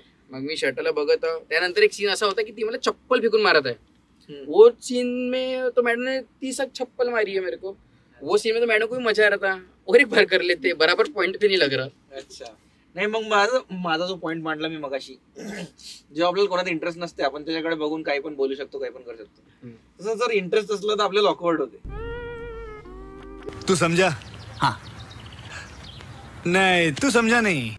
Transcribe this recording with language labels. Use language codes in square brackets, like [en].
[mr] मग मी शर्टला बघत आहो. त्यानंतर एक सीन असा होता की ती मला चप्पल फेकून मारत आहे. [hi] वो सीन में तो मैडम ने 30 चप्पल मारी है मेरे को. वो सीन में तो मैडम को भी मजा आ रहा था, और एक बार कर लेते, बराबर पॉइंट पे नहीं लग रहा. [mr] अच्छा नाही, मग माझा जो पॉइंट मांडला मी मगाशी, जेव्हा आपल्याला कोणाचा इंटरेस्ट नसते आपण त्याच्याकडे बघून काही पण बोलू शकतो, काही पण करू शकतो. तसं जर इंटरेस्ट असलं तर आपल्याला ऑकवर्ड होते. [hi] तू समझा? हाँ. नाही तू समझा नाही.